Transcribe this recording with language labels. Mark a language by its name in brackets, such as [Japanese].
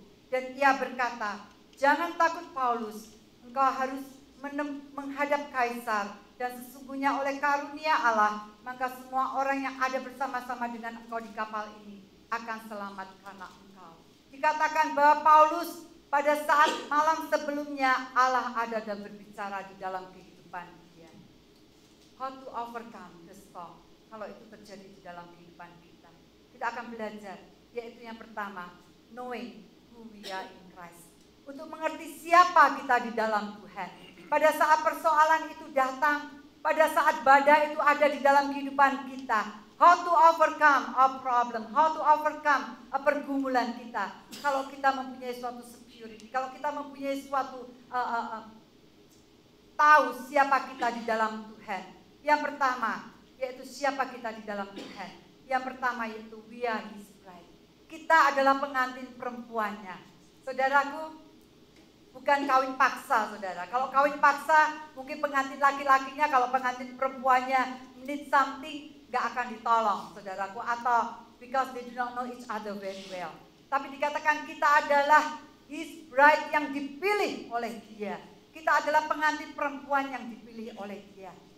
[Indonesian] Dan ia berkata, "Jangan takut Paulus, engkau harus menghadap Kaisar, dan sesungguhnya oleh karunia Allah, maka semua orang yang ada bersama-sama dengan engkau di kapal ini akan selamat karena engkau." Dikatakan bahwa Paulus pada saat malam sebelumnya Allah ada dan berbicara di dalam kehidupan dia. [English] How to overcome the storm. [Indonesian] Kalau itu terjadi di dalam kehidupan kita, kita akan belajar, yaitu yang pertama, knowing who we are in Christ. Untuk mengerti siapa kita di dalam Tuhan. Pada saat persoalan itu datang, pada saat badai itu ada di dalam kehidupan kita, how to overcome our problem, how to overcome pergumulan kita. Kalau kita mempunyai suatu security, kalau kita mempunyai suatu tahu siapa kita di dalam Tuhan. Yang pertama, yaitu siapa kita di dalam Tuhan. Yang pertama yaitu we are His bride. Kita adalah pengantin perempuannya. Saudaraku, bukan kawin paksa, saudara. Kalau kawin paksa, mungkin pengantin laki-lakinya, kalau pengantin perempuannya need something, gak akan ditolong, saudaraku. [English] Atau because they do not know each other very well. [Indonesian] Tapi dikatakan kita adalah His bride yang dipilih oleh Dia. Kita adalah pengantin perempuan yang dipilih oleh Dia.